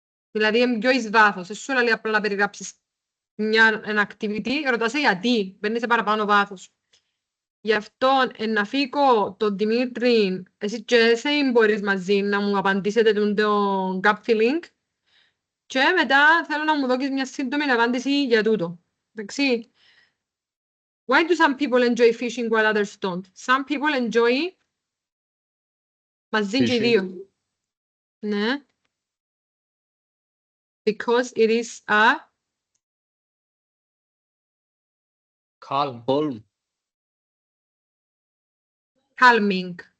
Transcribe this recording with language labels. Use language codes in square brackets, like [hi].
[el] Δηλαδή, είναι πιο εις βάθος. Εσύ σου λέει απλά να περιγράψεις ένα activity, ρωτάσαι γιατί, παίρνεις παραπάνω βάθος. Γι' αυτό, να φύγω τον Δημήτρη, εσύ και εσύ μπορείς μαζί να μου απαντήσετε τον gap filling και μετά θέλω να μου δώσεις μια σύντομη απάντηση για τούτο. Εντάξει. [en] Why do some people enjoy fishing while others don't? Some people enjoy [el] μαζί και οι δύο. Ναι. [en] Because it is a calming.